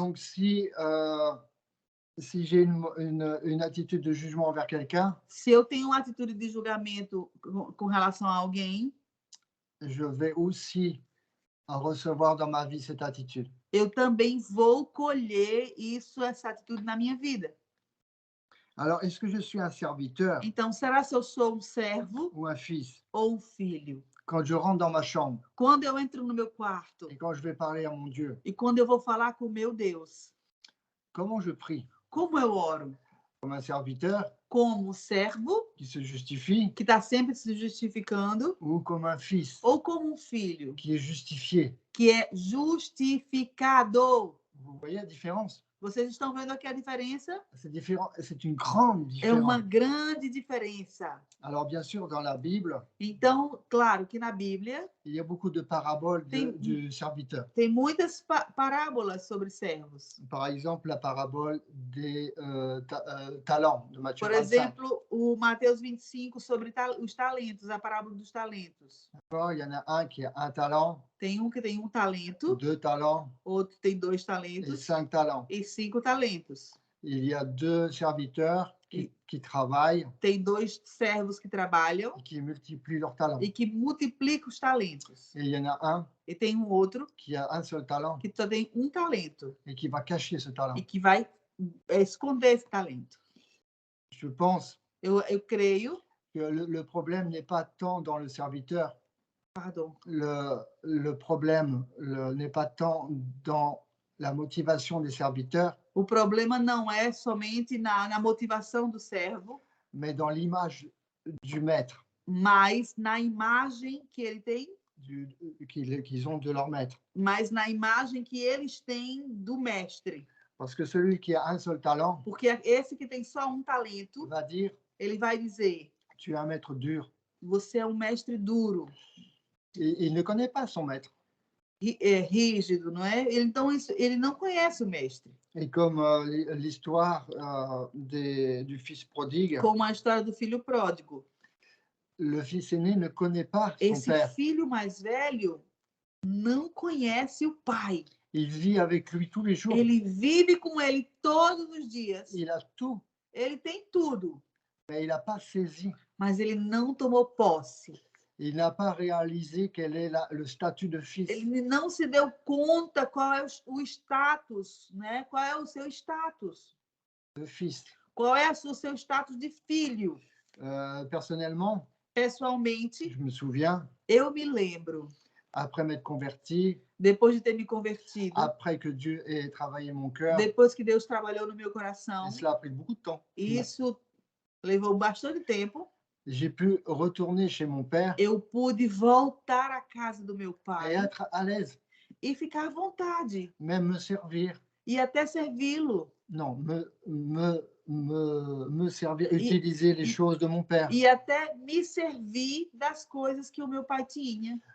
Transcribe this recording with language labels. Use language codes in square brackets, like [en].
[fr] Donc si j'ai une attitude de jugement envers quelqu'un, [pt] se eu tenho uma atitude de julgamento com relação a alguém, [fr] je vais aussi recevoir dans ma vie cette attitude. [pt] Eu também vou colher essa atitude na minha vida. [fr] Alors, est-ce que je suis un serviteur? [pt] Então, será se eu sou um servo [fr] ou un fils? [pt] Ou um filho? [fr] Quand je rentre dans ma chambre. [pt] Quando eu entro no meu quarto. [fr] Et quand je vais parler à mon Dieu. [pt] E quando eu vou falar com o meu Deus. [fr] Comment je prie? [pt] Como eu oro? [fr] Comme un serviteur. [pt] Como um servo. [fr] Qui se justifie. [pt] Que está sempre se justificando. [fr] Ou comme un fils. [pt] Ou como um filho. [fr] Qui est justifié. [pt] Que é justificado. [fr] Vous voyez la différence? [pt] Vocês estão vendo aqui a diferença? [fr] C'est différent, c'est une grande différence. [pt] É uma grande diferença. [fr] Alors, bien sûr, dans la Bible, [pt] então, claro que na Bíblia, [fr] il y a beaucoup de paraboles du serviteur. [pt] Tem muitas parábolas sobre servos. [fr] Par exemple, la parabole des talents de Matthieu 25. [pt] Por exemplo, o Mateus 25 sobre os talentos, a parábola dos talentos. [fr] Il y en a un qui a un talent. [pt] Tem que tem um talento. [fr] 2 talents. [pt] Outro tem 2 talentos. [fr] Et 5 talents. [pt] E 5 talentos. [fr] Il y a 2 serviteurs. qui travaillent [pt] Tem 2 servos que trabalham [fr] et qui multiplient leurs talents. [pt] e que multiplicam os talentos. [fr] Et il y en a un [pt] E tem um outro [fr] qui a un seul talent [pt] que só tem um talento [fr] et qui va cacher ce talent. [pt] e que vai esconder esse talento. [fr] Je pense [pt] Eu creio, [fr] que le problème n'est pas tant dans le serviteur, pardon, le problème n'est pas tant dans la motivation des serviteurs, [pt] o problema não é somente na motivação do servo, [fr] mais dans l'image du maître, [pt] mas na imagem que ele tem, [fr] qu'ils ont de leur maître. [pt] mas na imagem que eles têm do mestre. [fr] Parce que celui qui a un seul talent [pt] Porque esse que tem só um talento, [fr] va dire, [pt] ele vai dizer: [fr] tu es un maître dur. [pt] você é um mestre duro, [fr] Et il ne connaît pas son maître. [pt] rígido, não é? Então, ele não conhece o mestre. [fr] Et comme l'histoire du fils prodigue, [pt] Como a história do filho pródigo. [fr] le fils aîné ne connaît pas son [pt] Esse [fr] père. [pt] filho mais velho não conhece o pai. [fr] Il vit avec lui tous les jours. [pt] Ele vive com ele todos os dias. [fr] Il a tout, [pt] Ele tem tudo, [fr] mais il n'a pas saisi. [pt] mas ele não tomou posse. [fr] Il n'a pas réalisé quel est le statut de fils. [pt] Ele não se deu conta qual é o status, né? Qual é o seu status? [fr] De fils. [pt] Qual é o seu status de filho? [fr] Personnellement, [pt] Pessoalmente, [fr] je me souviens, [pt] eu me lembro, [fr] après m'être converti, [pt] depois de ter me convertido, [fr] après que Dieu ait travaillé mon cœur, [pt] depois que Deus trabalhou no meu coração, [fr] et cela a pris beaucoup de temps. [pt] isso levou bastante tempo. [fr] J'ai pu retourner chez mon père [pt] Eu pude voltar à casa do meu [fr] et [pt] pai [fr] être à l'aise, [pt] e ficar à vontade [fr] même me servir. [pt] e até servi-lo [fr] Non, me servir, utiliser les choses de mon père [pt] e até me servir das coisas que o meu pai tinha,